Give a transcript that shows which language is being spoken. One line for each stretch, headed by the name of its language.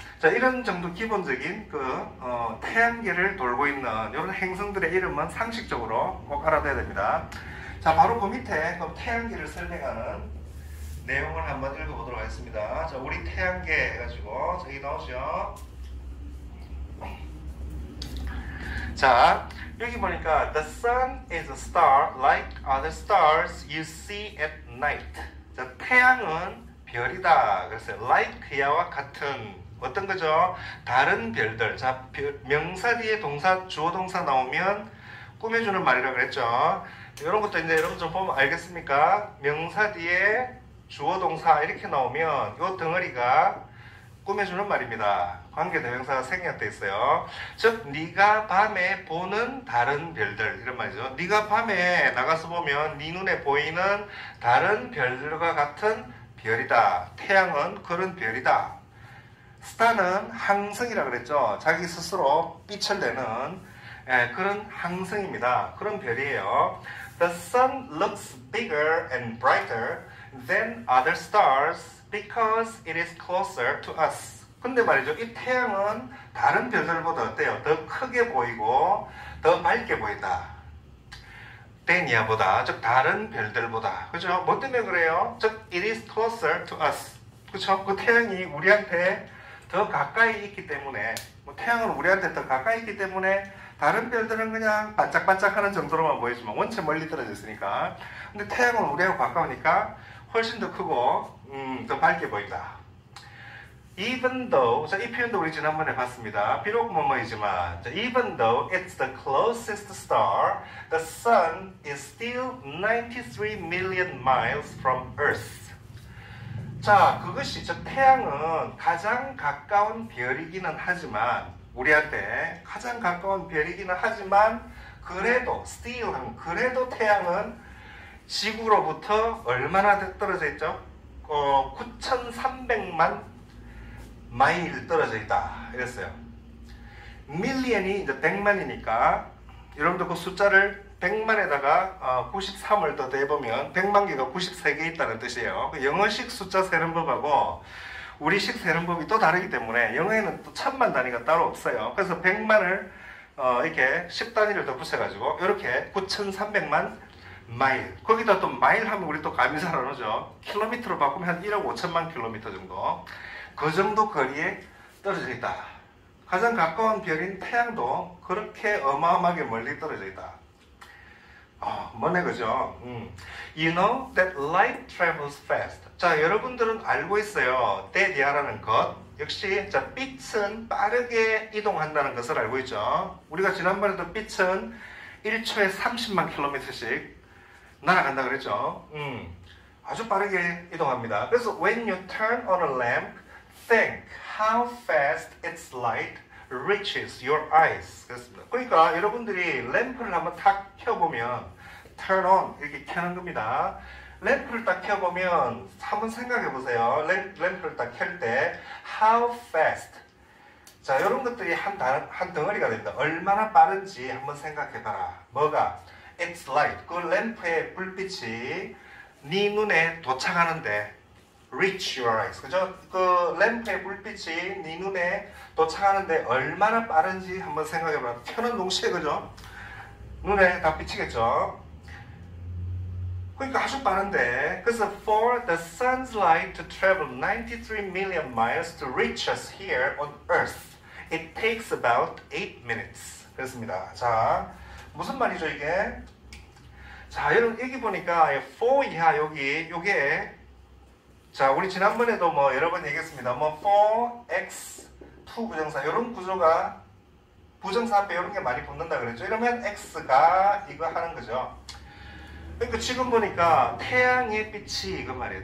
Korean: 자, 이런 정도 기본적인 태양계를 돌고 있는 이런 행성들의 이름은 상식적으로 꼭 알아둬야 됩니다. 자, 바로 그 밑에 태양계를 설명하는 내용을 한번 읽어보도록 하겠습니다. 자, 우리 태양계 해가지고 저기 나오죠. 자, 여기 보니까
English: The sun is a star like other stars you see at night.
Korean: 자, 태양은 별이다. 그래서 like야와 같은 어떤 거죠? 다른 별들. 자, 명사 뒤에 동사, 주어 동사 나오면 꾸며주는 말이라고 그랬죠. 이런 것도 이제 여러분 좀 보면 알겠습니까? 명사 뒤에 주어 동사 이렇게 나오면 이 덩어리가 꾸며주는 말입니다. 관계대명사가 생략되어 있어요. 즉 네가 밤에 보는 다른 별들, 이런 말이죠. 네가 밤에 나가서 보면 네 눈에 보이는 다른 별들과 같은 별이다. 태양은 그런 별이다. 스타는 항성이라 그랬죠. 자기 스스로 빛을 내는 그런 항성입니다. 그런 별이에요.
English: The sun looks bigger and brighter than other stars because it is closer to us.
Korean: 근데 말이죠, 이 태양은 다른 별들보다 어때요? 더 크게 보이고 더 밝게 보인다. 데니아보다, 즉 다른 별들보다. 그죠? 뭐 때문에 그래요? 즉
English: it is closer to us.
Korean: 그죠? 그 태양이 우리한테 더 가까이 있기 때문에, 태양은 우리한테 더 가까이 있기 때문에 다른 별들은 그냥 반짝반짝하는 정도로만 보이지만 원체 멀리 떨어져 있으니까. 근데 태양은 우리하고 가까우니까 훨씬 더 크고 더 밝게 보인다. Even though, 자, 이 표현도 우리 지난번에 봤습니다. 비록 뭐뭐이지만, 자,
English: even though it's the closest star, the sun is still 93 million miles from Earth.
Korean: 자, 그것이, 즉 태양은 가장 가까운 별이기는 하지만, 우리한테 가장 가까운 별이기는 하지만, 그래도 still 하면 그래도 태양은 지구로부터 얼마나 떨어져 있죠? 9,300만 마일 떨어져 있다. 이랬어요. 밀리언이 이제 100만이니까 여러분들 그 숫자를 100만에다가 93을 더 더해보면 100만 개가 93개 있다는 뜻이에요. 영어식 숫자 세는 법하고 우리식 세는 법이 또 다르기 때문에 영어에는 또 천만 단위가 따로 없어요. 그래서 100만을 이렇게 10단위를 더 붙여가지고 이렇게 9,300만 마일. 거기다 또 마일 하면 우리 또 감이 잘 안 오죠. 킬로미터로 바꾸면 한 1억 5천만 킬로미터 정도. 그 정도 거리에 떨어져 있다. 가장 가까운 별인 태양도 그렇게 어마어마하게 멀리 떨어져 있다. 뭐네 그죠?
English: You know that light travels fast.
Korean: 자, 여러분들은 알고 있어요. that이라는 것. 역시 자, 빛은 빠르게 이동한다는 것을 알고 있죠. 우리가 지난번에도 빛은 1초에 30만 킬로미터씩 날아간다 그랬죠. 아주 빠르게 이동합니다.
English: 그래서 when you turn on a lamp, think how fast its light reaches your eyes.
Korean: 그렇습니다. 그러니까 여러분들이 램프를 한번 탁 켜보면 turn on 이렇게 켜는 겁니다. 램프를 딱 켜보면 한번 생각해 보세요. 램프를 딱 켤 때 how fast. 자, 이런 것들이 한 덩어리가 됩니다. 얼마나 빠른지 한번 생각해 봐라. 뭐가?
English: It's light.
Korean: 그 램프의 불빛이 네 눈에 도착하는데
English: reach your eyes.
Korean: 그죠? 그 램프의 불빛이 네 눈에 도착하는데 얼마나 빠른지 한번 생각해봐라. 켜는 동시에, 그죠? 눈에 다 비치겠죠? 그러니까 아주 빠른데.
English: 그래서 for the sun's light to travel 93 million miles to reach us here on Earth, it takes about 8 minutes.
Korean: 그렇습니다. 자, 무슨 말이죠 이게? 자, 여기 보니까 for 이하 여기 요게, 자, 우리 지난번에도 뭐 여러 번 얘기했습니다. 뭐 for x, to 부정사 이런 구조가 부정사 앞에 이런 게 많이 붙는다 그랬죠. 이러면 x가 이거 하는 거죠. 그러니까 지금 보니까 태양의 빛이 이거 말이에요.